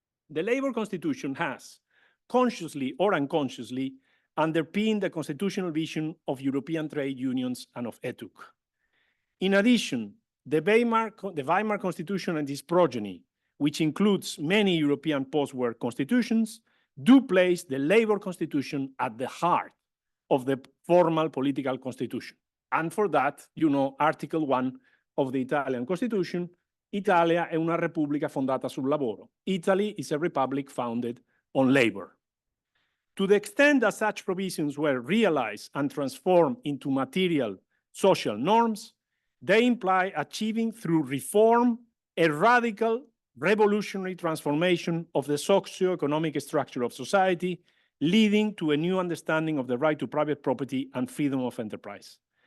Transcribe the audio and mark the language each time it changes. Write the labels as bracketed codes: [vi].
[en] The labor constitution has, consciously or unconsciously, underpinned the constitutional vision of European trade unions and of ETUC. In addition, the Weimar Constitution and its progeny, which includes many European post-war constitutions, do place the labor constitution at the heart of the formal political constitution. And for that, you know, Article 1 of the Italian Constitution, [it] Italia è una repubblica fondata sul lavoro. [en] Italy is a republic founded on labor. To the extent that such provisions were realized and transformed into material social norms, they imply achieving through reform a radical revolutionary transformation of the socio-economic structure of society, leading to a new understanding of the right to private property and freedom of enterprise.